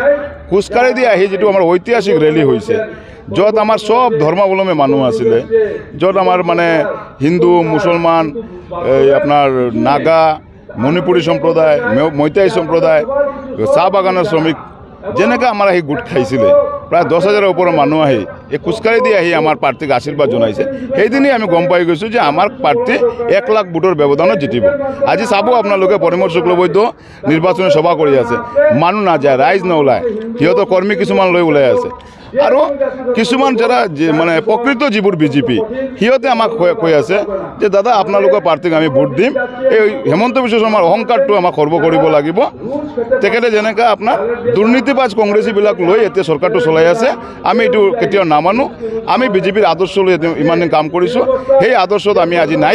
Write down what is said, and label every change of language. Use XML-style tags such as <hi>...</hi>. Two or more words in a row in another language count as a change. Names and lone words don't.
<as>খোজকাঢ়ি দি আহি যিটো আমাৰ ঐতিহাসিক ৰেলী হৈছে, য'ত আমাৰ সব ধৰ্মাৱলম্বী মানুহ আছিলে, য'ত আমাৰ মানে হিন্দু, মুছলমান, আপনার নাগা, মণিপুৰী সম্প্ৰদায়, মৈতাই সম্প্ৰদায়, চাহ বাগানৰ শ্ৰমিক যেনেকৈ আমাৰ আহি গোট খাইছিলে, প্ৰায় 10,000ৰ ওপৰৰ মানুহ আহি এই খোজকাঢ়ি দি আহি আমাৰ পাৰ্টীক আশীৰ্বাদ জনাইছে। সেইদিনেই আমি গম পাই গৈছোঁ যে আমাৰ পাৰ্টী 1 লাখ ভোটৰ ব্যৱধানত জিতিব। আজি চাব আপোনালোকে, পৰিমল শুক্লবৈদ্য নিৰ্বাচনী সভা কৰি আছে, মানুহ নাযায়, ৰাইজ নোলায়, সিহঁতৰ কৰ্মী কিছুমান লৈ ওলাই আছে। আৰু কিছুমান যারা মানে প্রকৃত যিবোৰ বিজেপি, সিহঁতে আমাক কৈ আছে যে দাদা আপোনালোকৰ পাৰ্টীক আমি ভোট দিম, এই হেমন্ত বিশ্ব শৰ্মাৰ অহংকাৰটো আমাক খৰ্ব কৰিব লাগিব। তেখেতে যেনেকৈ আপোনাৰ দুৰ্নীতি দুৰ্নীতিবাজ কংগ্ৰেছীবিলাক লৈ এতিয়া চৰকাৰটো চলাই আছে। আমি এইটো কেতিয়াও নামানো। আমি বিজেপিৰ আদৰ্শ লৈ ইমান দিন কাম কৰিছোঁ, সেই আদৰ্শত আমি আজি নাই।</as>